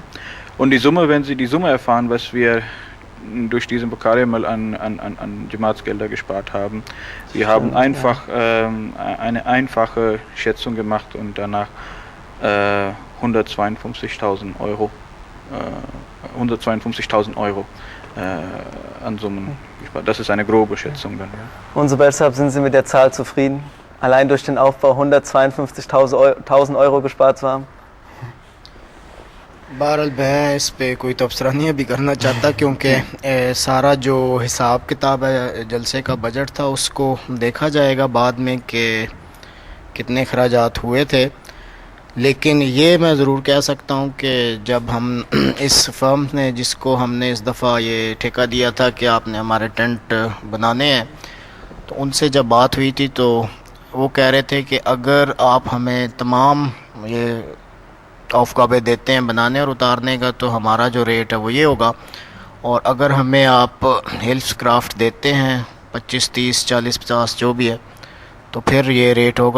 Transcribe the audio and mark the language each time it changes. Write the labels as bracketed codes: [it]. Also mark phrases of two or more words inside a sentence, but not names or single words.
[de] Und die Summe, wenn Sie die Summe erfahren, was wir durch diesen Bakari-Amal an Jamaats-Gelder gespart haben, wir haben einfach eine einfache Schätzung gemacht und danach 152.000 Euro an Summen gespart. Das ist eine grobe Schätzung dann. Ja. Und so deshalb sind Sie mit der Zahl zufrieden, allein durch den Aufbau 152.000 Euro gespart zu haben? [ur] بہرحال میں اس پہ کوئی تبصرہ نہیں ابھی کرنا چاہتا، کیونکہ سارا جو حساب کتاب ہے جلسے کا بجٹ تھا اس کو دیکھا جائے گا بعد میں کہ کتنے خراجات ہوئے تھے. لیکن یہ میں ضرور کہہ سکتا ہوں کہ جب ہم اس فرم نے جس کو ہم نے اس دفعہ یہ ٹھیکہ دیا تھا کہ آپ نے ہمارے ٹینٹ بنانے ہیں، تو ان سے جب بات ہوئی تھی تو وہ کہہ رہے تھے کہ اگر آپ ہمیں تمام یہ اوفکابے دیتے ہیں بنانے اور اتارنے کا تو ہمارا جو ریٹ ہے وہ یہ ہوگا، اور اگر ہمیں آپ ہلز کرافٹ دیتے ہیں 25، 30، 40، 50 جو بھی ہے تو پھر یہ ریٹ ہوگا.